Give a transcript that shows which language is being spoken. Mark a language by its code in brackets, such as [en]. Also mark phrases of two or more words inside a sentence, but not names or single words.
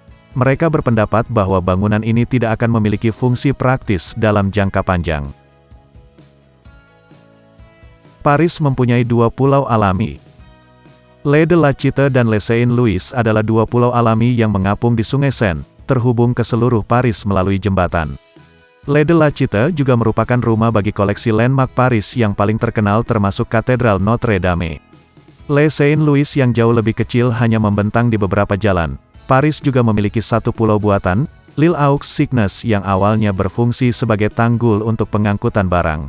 [id] Mereka berpendapat bahwa bangunan ini tidak akan memiliki fungsi praktis dalam jangka panjang. Paris mempunyai dua pulau alami. Les de la Cité dan Les Saint-Louis adalah dua pulau alami yang mengapung di Sungai Seine, terhubung ke seluruh Paris melalui jembatan. Les de la Cité juga merupakan rumah bagi koleksi landmark Paris yang paling terkenal termasuk Katedral Notre Dame. Les Saint-Louis yang jauh lebih kecil hanya membentang di beberapa jalan. Paris juga memiliki satu pulau buatan, L'Île aux Cygnes yang awalnya berfungsi sebagai tanggul untuk pengangkutan barang.